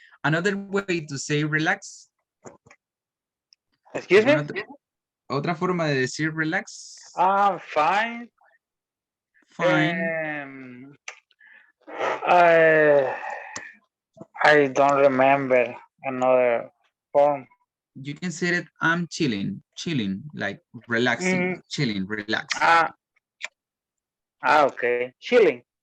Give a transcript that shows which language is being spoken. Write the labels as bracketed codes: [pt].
[en] Another way to say relax. Excuse me? [es] Otra forma de decir relax. [en] Fine. Fine. I I don't remember another form. You can say that I'm chilling, like relaxing, Mm, chilling, relax. okay. Chilling.